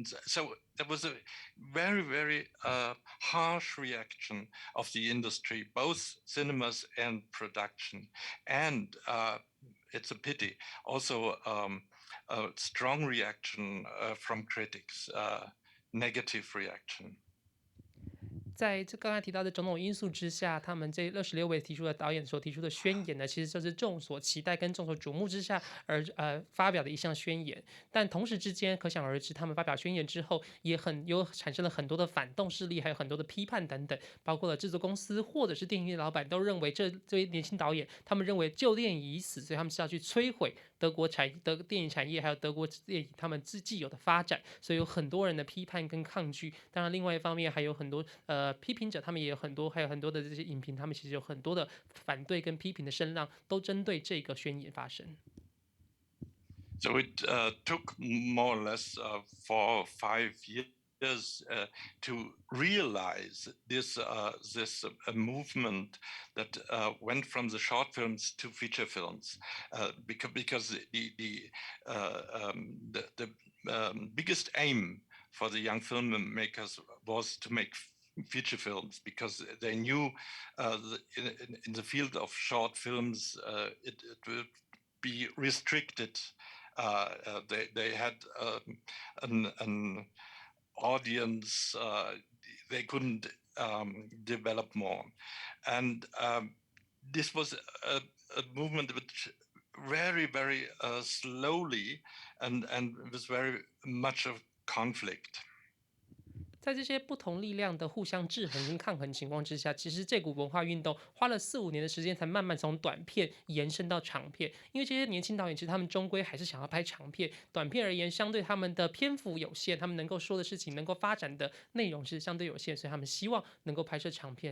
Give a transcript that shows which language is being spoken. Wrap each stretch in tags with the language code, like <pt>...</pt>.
<en>And so there was a very, very harsh reaction of the industry, both cinemas and production. And it's a pity, also a strong reaction from critics, negative reaction.</en> <zh>在这刚才提到的种种因素之下，他们这26位提出的导演所提出的宣言呢，其实就是众所期待跟众所瞩目之下而发表的一项宣言。但同时之间，可想而知，他们发表宣言之后，也产生了很多的反动势力，还有很多的批判等等，包括了制作公司或者是电影业老板都认为这位年轻导演，他们认为旧电影已死，所以他们是要去摧毁德电影产业，还有德国电影他们既有的发展，所以有很多人的批判跟抗拒。当然，另外一方面还有很多批评者，他们也有很多，还有很多的这些影评，他们其实有很多的反对跟批评的声浪，都针对这个宣言发生。</zh> <en>So it took more or less 4 or 5 years to realize this movement that went from the short films to feature films, because the biggest aim for the young filmmakers was to make feature films, because they knew in the field of short films it would be restricted. They had an audience, they couldn't develop more. And this was a movement which very, very slowly and with very much of conflict.</en> <zh>在这些不同力量的互相制衡跟抗衡情况之下，其实这股文化运动花了4、5年的时间，才慢慢从短片延伸到长片。因为这些年轻导演其实他们终归还是想要拍长片，短片而言，相对他们的篇幅有限，他们能够说的事情、能够发展的内容是相对有限，所以他们希望能够拍摄长片。</zh>